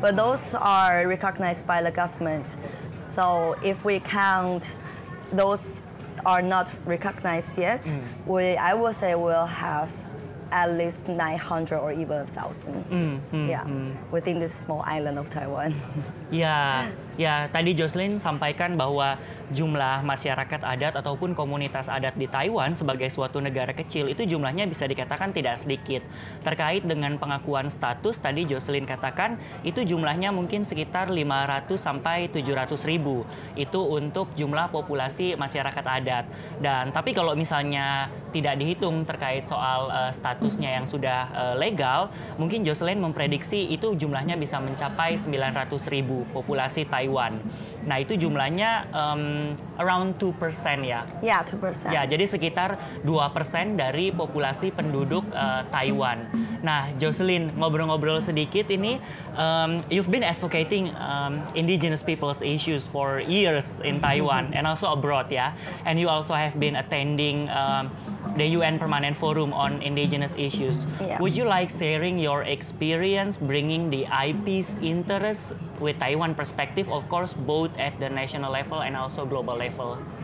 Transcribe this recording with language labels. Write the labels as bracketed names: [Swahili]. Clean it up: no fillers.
[English] But those are recognized by the government. So if we count those are not recognized yet, I will say we'll have at least 900 or even 1,000. Within this small island of Taiwan. [Indonesian] Ya, tadi Jocelyn sampaikan bahwa jumlah masyarakat adat ataupun komunitas adat di Taiwan sebagai suatu negara kecil itu jumlahnya bisa dikatakan tidak sedikit. Terkait dengan pengakuan status, tadi Jocelyn katakan itu jumlahnya mungkin sekitar 500 sampai 700 ribu. Itu untuk jumlah populasi masyarakat adat. Dan tapi kalau misalnya tidak dihitung terkait soal statusnya yang sudah legal, mungkin Jocelyn memprediksi itu jumlahnya bisa mencapai 900 ribu populasi Taiwan. Nah, itu jumlahnya around 2% ya? Ya, 2%. Ya, jadi sekitar 2% dari populasi penduduk Taiwan. Nah, Jocelyn, ngobrol-ngobrol sedikit ini, [English] you've been advocating indigenous people's issues for years in Taiwan and also abroad, [Indonesian] ya? [English] And you also have been attending the UN Permanent Forum on Indigenous Issues. Yeah. Would you like sharing your experience bringing the IP's interest with Taiwan perspective, of course, both at the national level and also global level?